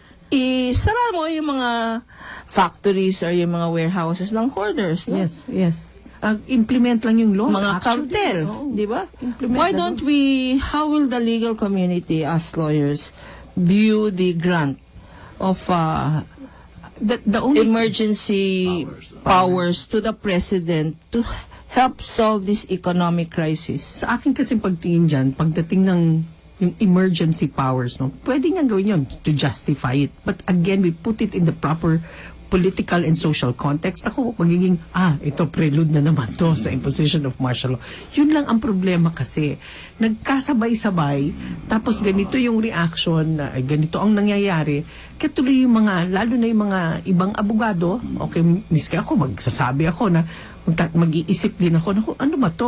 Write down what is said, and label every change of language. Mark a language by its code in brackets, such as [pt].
[tl] Isara mo yung mga factories or yung mga warehouses ng hoarders, no? [en] Yes, yes. [tl] Implement lang yung laws. Mga cartel, di ba? [en] Why don't how will the legal community as lawyers view the grant of the only emergency powers to the president to help solve this economic crisis? [tl] Sa akin kasi pagtingin dyan, pagdating ng yung emergency powers, no, pwede nga gawin yun to justify it. [en] But again, we put it in the proper political and social context. [tl] Ako, magiging, ito prelude na naman to sa imposition of martial law. Yun lang ang problema kasi. Nagkasabay-sabay, tapos ganito yung reaction, ganito ang nangyayari, kaya tuloy yung mga, lalo na yung mga ibang abogado, okay, miski ako, magsasabi ako na, mag-iisip din ako, ano ba to?